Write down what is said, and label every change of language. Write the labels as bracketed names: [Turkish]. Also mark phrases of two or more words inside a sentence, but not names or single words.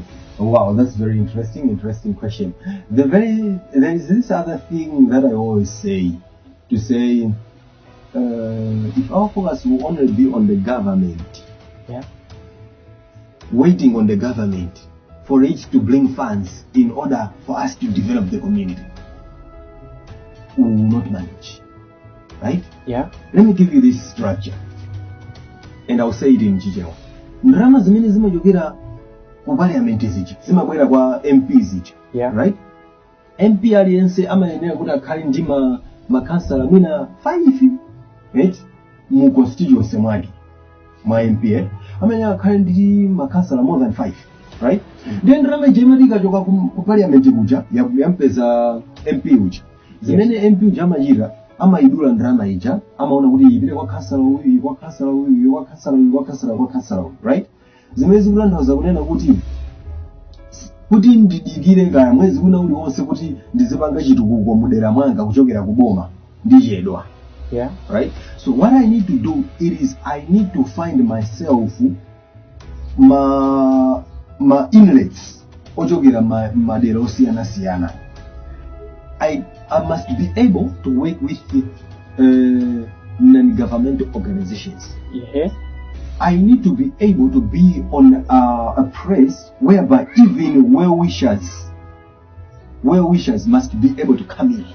[English] Oh, wow, that's very interesting question. There is this other thing that I always say, to say, if our focus will only be on the government, waiting on the government for it to bring funds in order for us to develop the community, we will not manage. Right? Yeah. Let me give you this structure, and I'll say it in Chichewa. [Nyanja] Ndrama zimene zimajokera ku parliament zija, zimabwera kwa MP zija. [English] Yeah. Right? [Nyanja] MP aliyense amayenera kuti akhale ndi makansala mwina 5, right? Mu constituency mwake mwa MP amayenera akhale ndi makansala [English] more than 5, [Nyanja] right? Then ndrama ija imachoka ku parliament kuja yampeza MP uja. Zimene MP uja amachita amaidula ndrama ija, amaona kuti ipite kwa kansala uyu, right? Zimene zikutanthauza kunena kuti ndidikire kaya mwezi kuna uli wonse kuti ndizipanga chitukuko mudera mwanga kuchokera kuboma ndichedwa. [English] Yeah. Right? So what I need to do is I need to find myself ma inlets [Nyanja] ochokera madera osiyana. [English] I must be able to work with non-governmental organizations. Yeah. I need to be able to be on a place whereby even well-wishers must be able to come in.